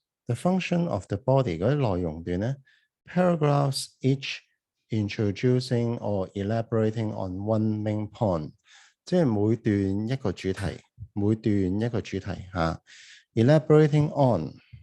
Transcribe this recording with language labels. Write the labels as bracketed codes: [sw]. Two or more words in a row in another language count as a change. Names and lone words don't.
[en] The function of the body [yue] 嗰啲內容段咧 [en] ，paragraphs each introducing or elaborating on one main point， [yue] 即係每段一個主題，每段一個主題嚇。 [en] Elaborating on，